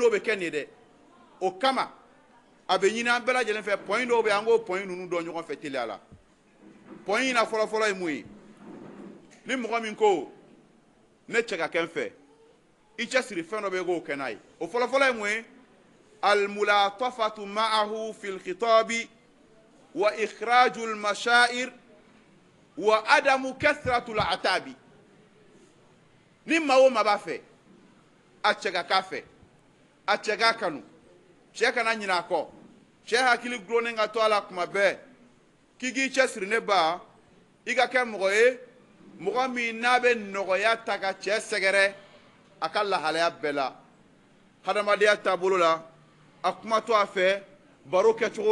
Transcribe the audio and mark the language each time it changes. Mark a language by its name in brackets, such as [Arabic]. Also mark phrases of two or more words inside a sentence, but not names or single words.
[Bambara] n'o bɛ kɛ nin ye dɛ o kama a bɛ ɲini an bɛɛ lajɛlen fɛ point dɔw bɛ yen an k'o point ninnu dɔn ɲɔgɔn fɛ teliya la point in na fɔlɔ-fɔlɔ ye mun ye ni mɔgɔ min ko ne cɛ ka kɛ n fɛ i cɛ siri fɛn dɔ bɛ yen k'o kɛ n'a ye o fɔlɔ-fɔlɔ ye mun ye [Arabic] الملاطفة معه في الخطاب وإخراج المشاعر وعدم كثرة العتاب [Bambara] ni maa o maa b'a fɛ a cɛ ka k'a fɛ a cɛ k'a kanu cɛ kana ɲinɛ a kɔ cɛ hakili gulonnen ka to a la kuma bɛɛ k'i k'i cɛ siri ne ba i ka kɛ mɔgɔ ye mɔgɔ min n'a bɛ nɔgɔya ta ka cɛ sɛgɛrɛ a ka lahalaya bɛɛ la hadamadenya taabolo la a kuma to a fɛ baro kɛcogo